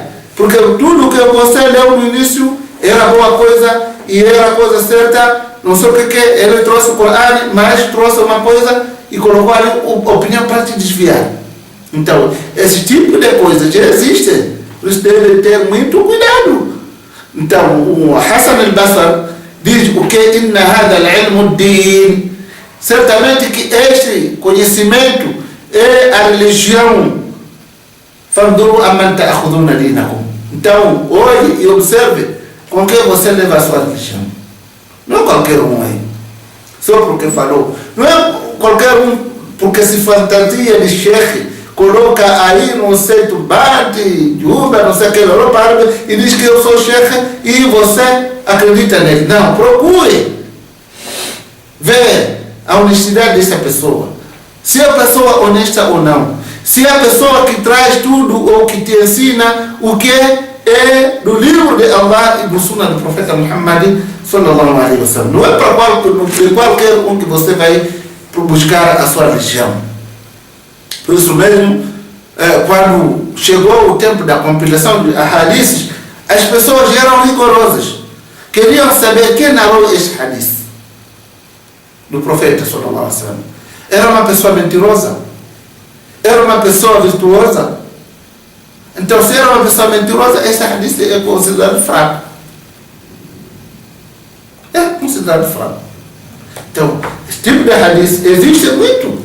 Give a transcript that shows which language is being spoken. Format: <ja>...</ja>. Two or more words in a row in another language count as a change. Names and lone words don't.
<pt>Porque tudo que você leu no início era boa coisa e era a coisa certa. Não sei o que ele trouxe o Corão, mas trouxe uma coisa e colocou ali a opinião para te desviar. Então, esse tipo de coisa já existe. Por isso deve ter muito cuidado. Então, o Hassan al-Basri diz o que</pt> <ar>إن هذا العلم دين.</ar> <pt>Certamente que este conhecimento é a religião.</pt> <ar>فانظروا عمن تأخذون دينكم.</ar> <pt>Então, olhe e observe com que você leva a sua religião. Não qualquer um aí. Só porque falou. Não é qualquer um porque se fantasia de chefe, coloca aí, não sei, turbante, juba, não sei o que, Europa árabe, e diz que eu sou chefe e você acredita nele. Não, procure ver a honestidade dessa pessoa. Se a pessoa é honesta ou não. Se a pessoa que traz tudo ou que te ensina o que é do livro de Allah e do Sunnah do Profeta Muhammad</pt> <ar>صلى الله عليه وسلم.</ar> <pt>Não é para qualquer um que você vai buscar a sua religião. Por isso mesmo, quando chegou o tempo da compilação de hadiths, as pessoas eram rigorosas. Queriam saber quem narrou esse hadith do Profeta</pt> <ar>صلى الله عليه وسلم.</ar> <pt>Era uma pessoa mentirosa? Era uma pessoa virtuosa? Então, se era uma pessoa mentirosa, esse hadith é considerado fraco. É considerado fraco. Então, esse tipo de hadith existe muito.</pt>